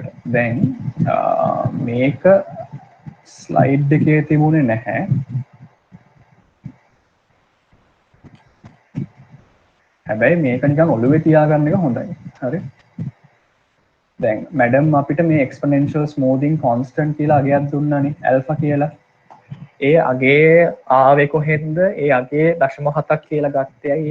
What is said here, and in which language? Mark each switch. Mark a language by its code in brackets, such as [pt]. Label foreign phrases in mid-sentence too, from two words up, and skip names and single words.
[si] දැන් මේක ස්ලයිඩ් එකේ තිබුණේ නැහැ. හැබැයි මේක නිකන් ඔළුවේ තියාගන්න එක හොඳයි. හරි. දැන් මැඩම් අපිට මේ [en] exponential smoothing constant [si] කියලා අගයක් දුන්නානේ alpha කියලා. ඒ අගේ ආවේ කොහෙන්ද? ඒ අගේ 0.7ක් කියලා ගත්තේ ඇයි?